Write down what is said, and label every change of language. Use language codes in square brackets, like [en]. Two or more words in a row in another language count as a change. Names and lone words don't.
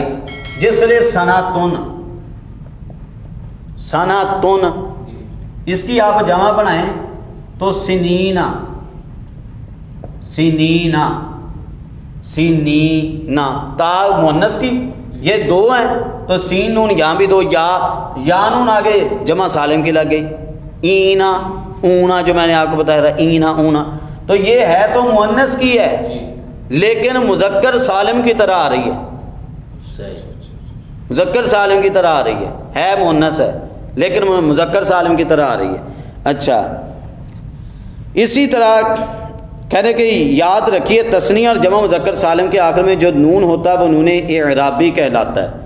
[ur] جس طرح سناتن, سناتن, اس کی آپ جمع بنائیں تو سنینا, سنینا, سنینا. تا مؤنث کی یہ 2 ہیں تو سین نون, یہاں بھی 2, یا نون آگے جمع سالم کی لگ گئی. [ar] اینا اونا, [ur] جو میں نے آپ کو بتایا تھا, [ar] اینا اونا, [ur] تو یہ ہے تو مؤنث کی ہے لیکن مذکر سالم کی طرح آ رہی ہے. مذکر سالم کی طرح آ رہی ہے مؤنث ہے لیکن مذکر سالم کی طرح آ رہی ہے. اچھا, اسی طرح کہہ رہے کہ یاد رکھیے تثنیہ اور جمع مذکر سالم کے آخر میں جو نون ہوتا ہے وہ نون اعرابی کہلاتا ہے.